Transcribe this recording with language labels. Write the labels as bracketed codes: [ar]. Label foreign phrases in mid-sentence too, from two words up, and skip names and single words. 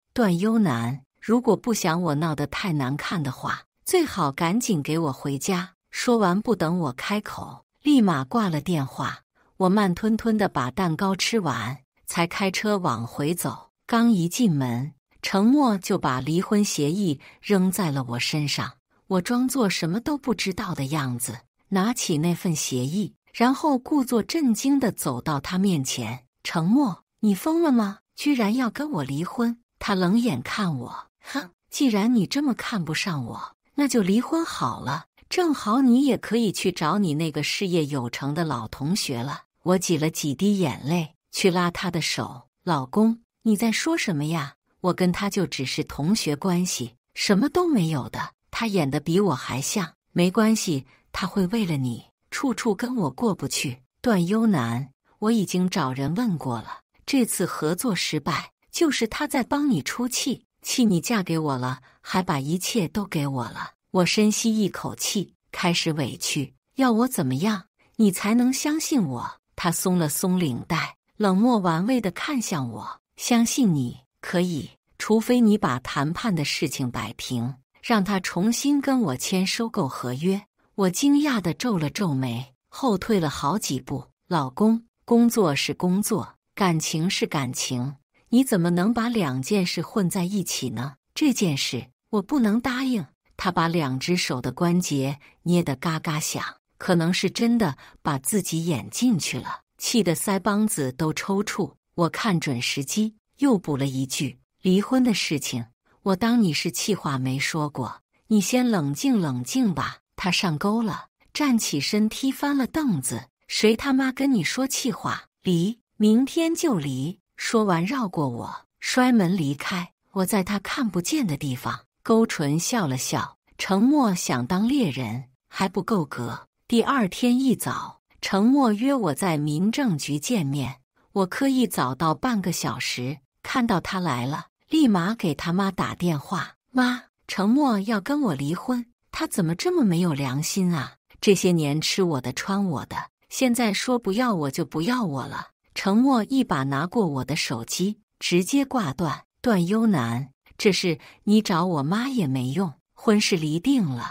[zh] 段幽南，如果不想我鬧得太難看的話，最好趕緊給我回家。說完不等我開口，立馬掛了電話。我慢吞吞地把蛋糕吃完，才開車往回走。剛一進門，程默就把離婚協議扔在了我身上。我裝作什麼都不知道的樣子，拿起那份協議，然後故作震驚地走到他面前。程默，你瘋了嗎？居然要跟我離婚？他冷眼看我，哼，既然你這麼看不上我，那就離婚好了，正好你也可以去找你那個事業有成的老同學了。我擠了幾滴眼淚，去拉他的手。老公，你在說什麼呀？我跟他就只是同學關係，什麼都沒有的。他演得比我還像。沒關係，他會為了你，處處跟我過不去。段幽南，我已經找人問過了，這次合作失敗，就是他在幫你出氣，氣你嫁給我了，還把一切都給我了。我深吸一口氣，開始委屈。要我怎麼樣，你才能相信我？他鬆了鬆領帶，冷漠玩味地看向我。相信你可以，除非你把談判的事情擺平，讓他重新跟我簽收購合約。我驚訝地皺了皺眉，後退了好幾步。老公，工作是工作，感情是感情，你怎麼能把2件事混在一起呢？這件事我不能答應。他把2隻手的關節捏得嘎嘎響，可能是真的把自己演進去了，氣得腮幫子都抽搐。我看準時機，又補了一句：離婚的事情，我當你是氣話沒說過，你先冷靜冷靜吧。他上鈎了，站起身踢翻了凳子。誰他媽跟你說氣話？離，明天就離。說完繞過我，摔門離開。我在他看不見的地方勾唇笑了笑。程默想當獵人還不夠格。第2天一早，程默約我在民政局見面。我刻意早到半個小時，看到他來了，立馬給他媽打電話。媽，程默要跟我離婚，他怎麼這麼沒有良心啊？這些年吃我的穿我的，現在說不要我就不要我了。程默一把拿過我的手機，直接掛斷。段幽南，這事你找我媽也沒用，婚事離定了。